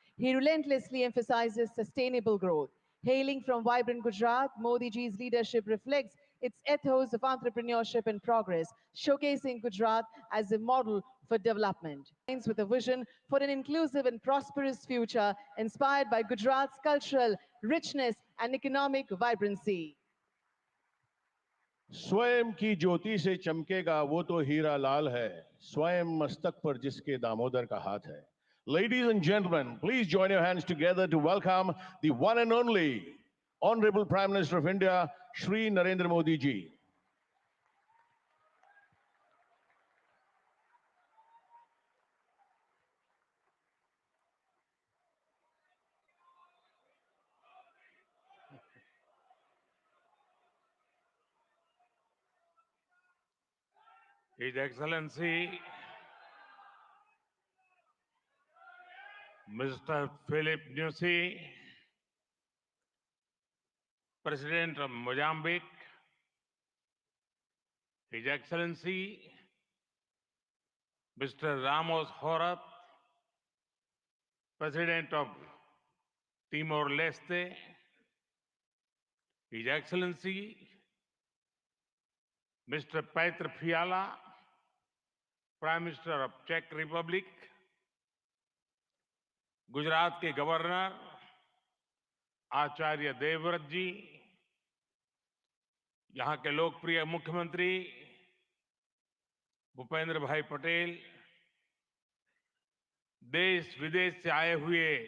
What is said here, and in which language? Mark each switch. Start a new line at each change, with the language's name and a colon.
English: He relentlessly emphasizes sustainable growth. Hailing from vibrant Gujarat, Modi ji's leadership reflects its ethos of entrepreneurship and progress, showcasing Gujarat as a model for development. With a vision for an inclusive and prosperous future inspired by Gujarat's cultural richness and economic vibrancy.
Hindi: स्वयं की ज्योति से चमकेगा वो तो हीरा लाल है, स्वयं मस्तक पर जिसके दामोदर का हाथ है.
English: Ladies and gentlemen, please join your hands together to welcome the one and only Honorable Prime Minister of India, Shri Narendra Modi ji. His Excellency Mr. Philip Nyusi, President of Mozambique, His Excellency Mr. Ramos Horat, President of Timor-Leste, His Excellency Mr.
Hindi: Petr Fiala,
English: Prime Minister of Czech Republic,
Hindi: Gujarat के governor Acharya Devvrat जी, यहाँ के लोकप्रिय मुख्यमंत्री भूपेंद्र भाई पटेल, देश विदेश से आए हुए